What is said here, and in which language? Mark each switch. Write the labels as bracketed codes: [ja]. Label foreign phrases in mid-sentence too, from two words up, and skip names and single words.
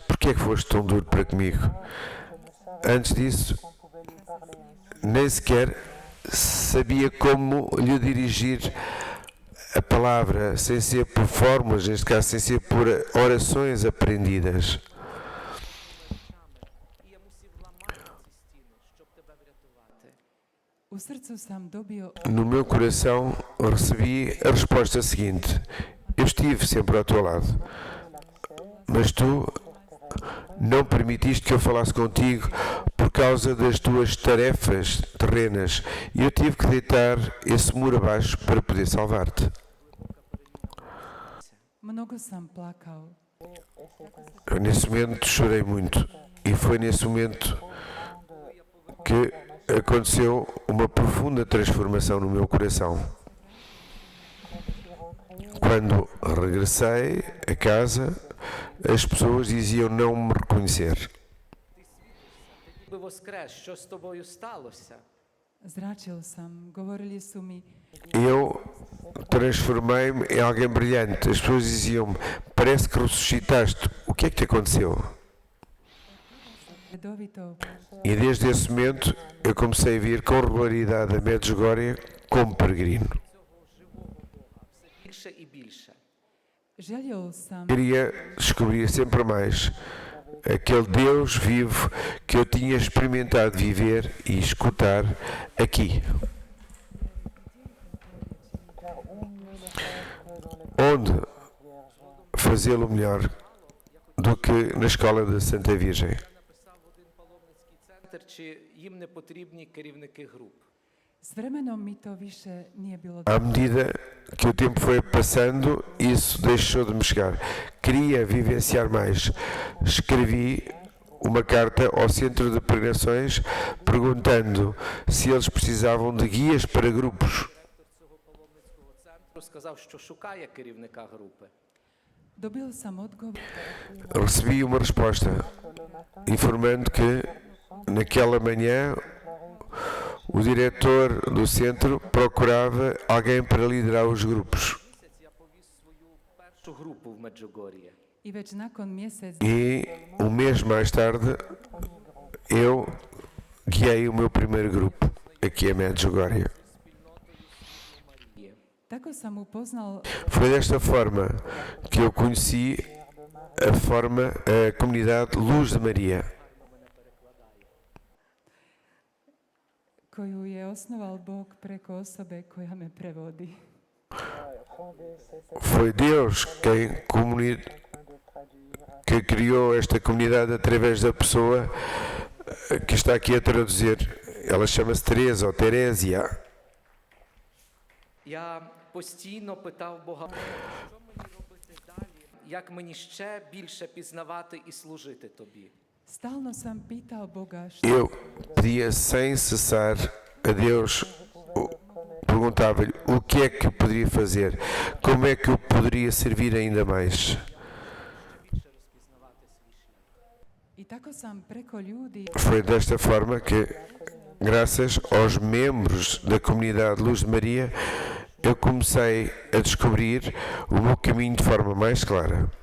[pt] Porquê é que foste tão duro para comigo? Antes disso, nem sequer sabia como lhe dirigir a palavra, sem ser por fórmulas, neste caso, sem ser por orações aprendidas. [uk] І я мусив ламати ці стіни, щоб тебе врятувати. [hr] u srcu sam dobio [pt] No meu coração recebi a resposta seguinte: eu estive sempre ao teu lado, mas tu não permitiste que eu falasse contigo por causa das tuas tarefas terrenas e eu tive que deitar esse muro abaixo para poder salvar-te. [hr] mnogo sam plakao [pt] Eu, nesse momento, chorei muito e foi nesse momento que aconteceu uma profunda transformação no meu coração. Quando regressei a casa, as pessoas diziam não me reconhecer. [uk] Ніби воскрес, що з тобою сталося? [hr] zračil sam govorili su mi [pt] Eu transformei-me em alguém brilhante. As pessoas diziam-me: parece que ressuscitaste. O que é que te aconteceu? [hr] redovito [pt] E desde esse momento eu comecei a vir com regularidade a Medjugorje como peregrino. [uk] Більше і більше. [hr] želio sam [pt] Queria descobrir sempre mais aquele Deus vivo que eu tinha experimentado viver e escutar aqui. Onde fazê-lo melhor do que na escola da Santa Virgem? [uk] Написав в один паломницький центр, чи їм не потрібні керівники груп. [hr] S vremenom mi to više nije bilo [pt] À medida que o tempo foi passando, isso deixou de me chegar. Queria vivenciar mais. Escrevi uma carta ao centro de peregrinações perguntando se eles precisavam de guias para grupos. [uk] Цього паломницького центру сказав, що шукає керівника групи. [hr] Dobil sam odgovor [pt] Recebi uma resposta informando que naquela manhã o diretor do centro procurava alguém para liderar os grupos. [uk] Місяць я повіз свою першу групу в Меджугор'ї. [hr] i već nakon mjesec [pt] E um mês mais tarde eu guiei o meu primeiro grupo aqui em Medjugorje. [hr] tako sam upoznal [pt] Foi desta forma que eu conheci a comunidade Luz de Maria, [hr] koju je osnoval Bog preko osobe koja me prevodi. [pt] foi Deus que criou esta comunidade através da pessoa que está aqui a traduzir. Ela chama-se Teresa ou Terésia. [uk] Я постійно питав Бога, що мені робити далі, як мені ще більше пізнавати і служити тобі. [hr] Stalno sam pitao Boga što [pt] Eu pedia sem cessar a Deus, perguntava-lhe o que é que eu poderia fazer, como é que eu poderia servir ainda mais. [uk] Більше розпізнавати свій шлях. [hr] i tako sam preko ljudi [pt] Foi desta forma que, graças aos membros da comunidade Luz de Maria, eu comecei a descobrir o meu caminho de forma mais clara.